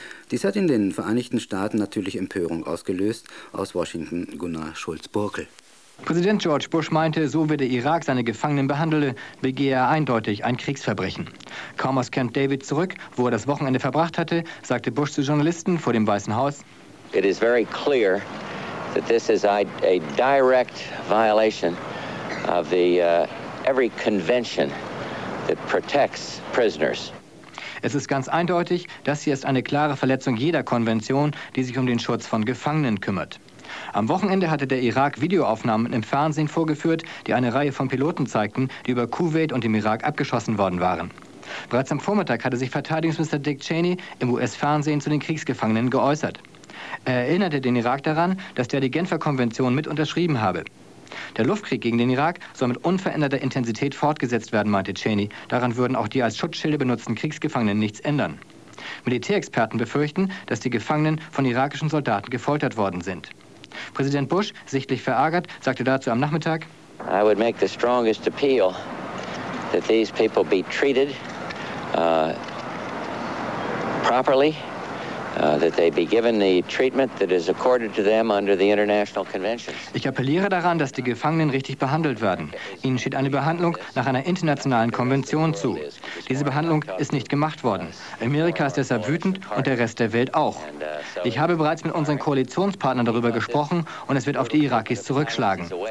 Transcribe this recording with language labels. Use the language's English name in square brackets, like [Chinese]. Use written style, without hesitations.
[German] Dies hat in den Vereinigten Staaten natürlich Empörung ausgelöst. Aus Washington Gunnar Schulz-Burkel. Präsident George Bush meinte, so wie der Irak seine Gefangenen behandelte, begehe er eindeutig ein Kriegsverbrechen. Kaum aus Camp David zurück, wo er das Wochenende verbracht hatte, sagte Bush zu Journalisten vor dem Weißen Haus: [English] It is very clear that this is a direct violation of the every convention that protects prisoners. [German] Es ist ganz eindeutig, das hier ist eine klare Verletzung jeder Konvention, die sich um den Schutz von Gefangenen kümmert. Am Wochenende hatte der Irak Videoaufnahmen im Fernsehen vorgeführt, die eine Reihe von Piloten zeigten, die über Kuwait und dem Irak abgeschossen worden waren. Bereits am Vormittag hatte sich Verteidigungsminister Dick Cheney im US-Fernsehen zu den Kriegsgefangenen geäußert. Er erinnerte den Irak daran, dass der die Genfer Konvention mit unterschrieben habe. Der Luftkrieg gegen den Irak soll mit unveränderter Intensität fortgesetzt werden, meinte Cheney. Daran würden auch die als Schutzschilde benutzten Kriegsgefangenen nichts ändern. Militärexperten befürchten, dass die Gefangenen von irakischen Soldaten gefoltert worden sind. Präsident Bush, sichtlich verärgert, sagte dazu am Nachmittag: [English] I would make the strongest appeal that these people be treated properly, that they be given the treatment that is accorded to them under the international conventions. [German] Ich appelliere daran, dass die Gefangenen richtig behandelt werden. Ihnen steht eine Behandlung nach einer internationalen Konvention zu. Diese Behandlung ist nicht gemacht worden. Amerika ist deshalb wütend und der Rest der Welt auch. Ich habe bereits mit unseren Koalitionspartnern darüber gesprochen und es wird auf die Irakis zurückschlagen.